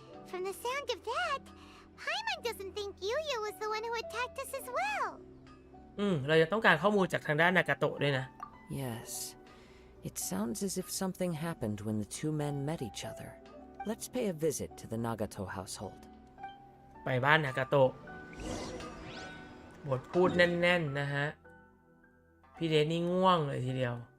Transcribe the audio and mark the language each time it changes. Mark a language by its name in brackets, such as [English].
[English] From the sound of that, Paimon doesn't think Yuya was the one who attacked us as well. [Thai] เราจะต้องการข้อมูลจากทางด้านนากาโตะด้วยนะ [English] Yes. It sounds as if something happened when the two men met each other. Let's pay a visit to the Nagato household. [Thai] ไปบ้านนากาโตะบทพูดแน่นๆนะฮะพี่เดนนี่ง่วงเลยทีเดียว